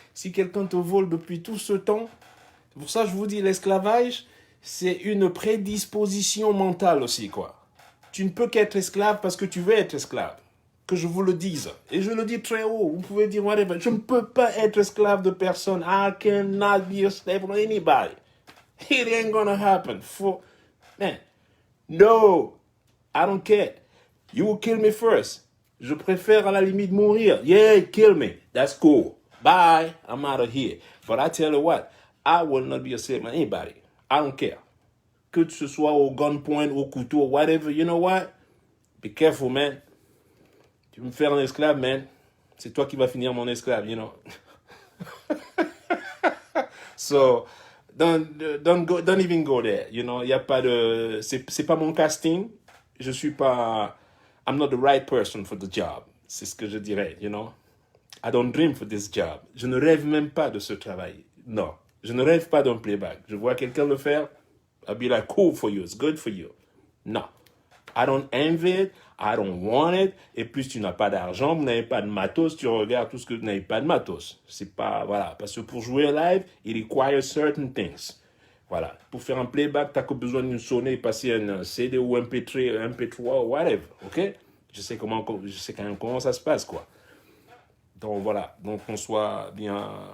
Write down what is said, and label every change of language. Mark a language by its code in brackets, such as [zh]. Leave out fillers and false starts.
[fr] Si quelqu'un te vole depuis tout ce temps, c'est pour ça que je vous dis, l'esclavage, c'est une prédisposition mentale aussi, quoi. Tu ne peux qu'être esclave parce que tu veux être esclave. Que je vous le dise. Et je le dis très haut. Vous pouvez dire whatever. Je ne peux pas être esclave de personne. [en] I cannot be a slave for anybody. It ain't gonna happen. Man, no, I don't care. You will kill me first. [fr] Je préfère à la limite mourir. [en] Yeah, kill me. That's cool. Bye. I'm out of here. But I tell you what, I will not be a slave for anybody. I don't care. [fr] Que ce soit au gunpoint, au couteau, [en] whatever. You know what? Be careful, man. [fr] Tu veux me faire un esclave, man. C'est toi qui vas finir mon esclave, [en] So, don't even go there. [fr] Y a pas de... C'est pas mon casting. Je suis pas... [en] I'm not the right person for the job. [fr] C'est ce que je dirais, [en] I don't dream for this job. [fr] Je ne rêve même pas de ce travail. Non, je ne rêve pas d'un playback. Je vois quelqu'un le faire, [en] I'll be like, cool for you, it's good for you. Non, I don't envy it, I don't want it. [fr] Et plus tu n'as pas d'argent, vous n'avez pas de matos, tu regardes tout ce que vous n'avez pas de matos. C'est pas, voilà, parce que pour jouer live, [en] it requires certain things. [fr] Voilà, pour faire un playback, tu n'as que besoin d'une sonnerie, passer un CD ou un MP3, whatever, ok? Je sais quand même comment ça se passe, quoi. Donc voilà, donc on soit bien...